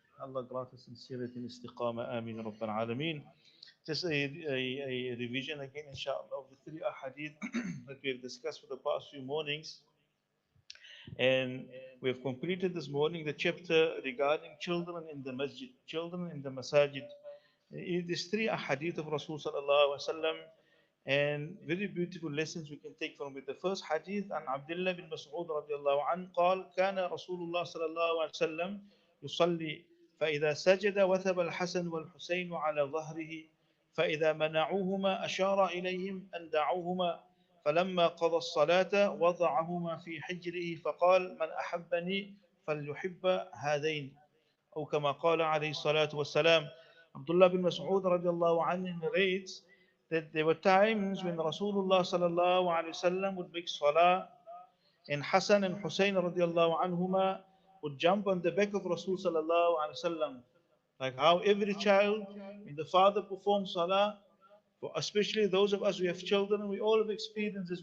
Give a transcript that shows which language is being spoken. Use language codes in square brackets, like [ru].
[en] Allah grant us sincerity and istiqamah, ameen rabbil alameen. Just a revision again, inshallah, of the three ahadith that we have discussed for the past few mornings. And we have completed this morning the chapter regarding children in the masjid, children in the masajid. It is three ahadith of Rasul sallallahu alaihi wasallam, and very beautiful lessons we can take from it. The first hadith [ar] عن عبد الله بن مسعود رضي الله عنه قال كان رسول الله صلى الله عليه وسلم يصلي فإذا سجد وثب الحسن والحسين على ظهره فإذا منعوهما أشار إليهم أن دعوهما فلما قضى الصلاة وضعهما في حجره فقال من أحبني فليحب هذين أو كما قال عليه الصلاة والسلام. [en] Abdullah bin Mas'ud radiallahu anhu narrates that there were times when Rasulullah sallallahu alayhi wasallam would make salah, and Hassan and Hussein radiallahu anhuma would jump on the back of Rasul sallallahu alayhi wasallam. Like how every child, when the father performs salah, especially those of us who have children, we all have experiences.